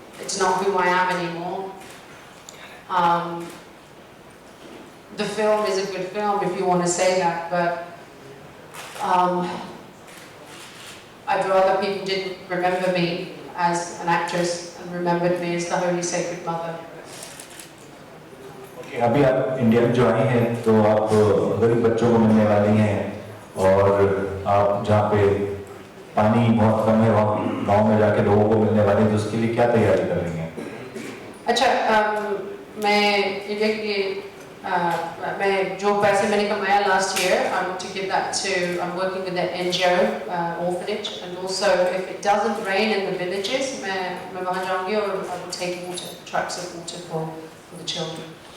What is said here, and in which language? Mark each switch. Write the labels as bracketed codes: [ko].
[en] It's not who I am anymore. The film is a good film if you want to say that, but I'd rather people didn't remember me as an actress and remembered me as the Holy Sacred Mother. [hi] Okay, अभी आप India में जो आई हैं तो आप गरीब बच्चों को मिलने वाली हैं और आप जहाँ पे पानी बहुत कम है वहाँ गांव में जाके लोगों को मिलने वाली हैं. तो उसके लिए क्या तैयारी कर रही हैं? अच्छा, मैं जो पैसे मैंने कमाया [en] last year, I want to give that to, I'm working with the NGO orphanage, and also if it doesn't rain in the villages, [hi] मैं वहाँ जाऊँगी और [en] I will take water, trucks of water for the children.